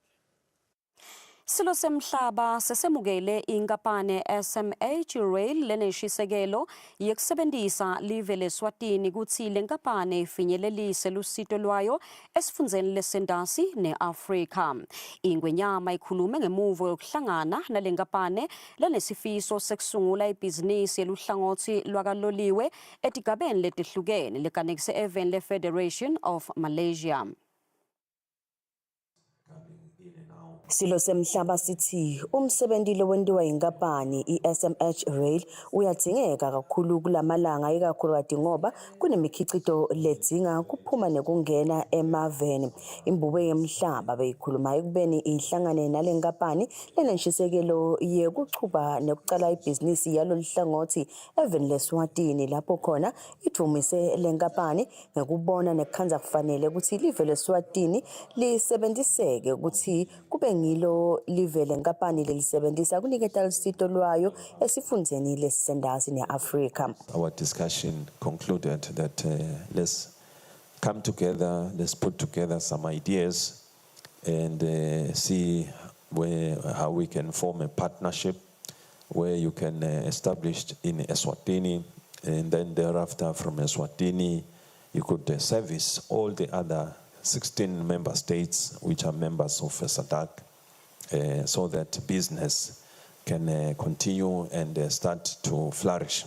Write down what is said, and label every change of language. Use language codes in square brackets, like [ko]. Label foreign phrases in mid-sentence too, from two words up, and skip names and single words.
[ss] Silo semhlaba sesemukele inkampani SMH Rail leneshisekelo yekusebenzisa live leSwatini ukuthi lenkampani ifinyelelise lusito lwayo esifundzeni lesendasi neAfrika. Ingwenyama ikhulume ngemuvo yokuhlangana nalenkampani lenesifiso sekusungula ibhizinisi yeluhlangothi lwakaloliwe etigabeni letihlukene lekanekise eveni le-Federation of Malaysia. Silo semhlaba sithi umsebenzi lo wenziwa inkampani iSMH Rail uyadingeka kakhulu kulamalanga ikakhulukazi ngoba kunemikhiqizo ledzinga kuphuma nekungena emaveni. Imbube yemhlaba beyikhuluma ekubeni ihlangane nalenkampani lenenshisekelo yekuchuba nekucala ibhizinisi yalo lihlangothi eveni leSwatini lapho khona ithumise lenkampani ngekubona nekukhanza kufanele ukuthi live leSwatini lisebenziseke ukuthi kube ngilo live lenkampani lelisebenzisa kuniketa lusito lwayo esifundzeni lesendasi neAfrika. [en] Our discussion concluded that let's come together, let's put together some ideas and see how we can form a partnership where you can establish in Eswatini and then thereafter from Eswatini, you could service all the other 16 member states which are members of SADC, so that business can continue and start to flourish.